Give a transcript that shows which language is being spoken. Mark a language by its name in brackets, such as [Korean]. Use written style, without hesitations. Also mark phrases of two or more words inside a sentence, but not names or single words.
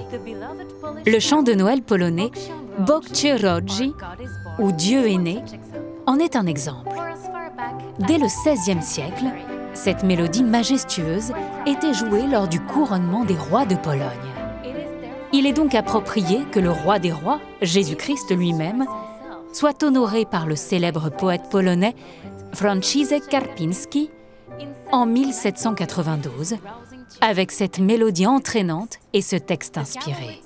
[French] Le chant de Noël polonais Bóg się rodzi, ou Dieu est né, en est un exemple. Dès le XVIe siècle, cette mélodie majestueuse était jouée lors du couronnement des rois de Pologne. Il est donc approprié que le roi des rois, Jésus-Christ lui-même, soit honoré par le célèbre poète polonais Franciszek Karpiński en 1792, avec cette mélodie entraînante et ce texte inspiré.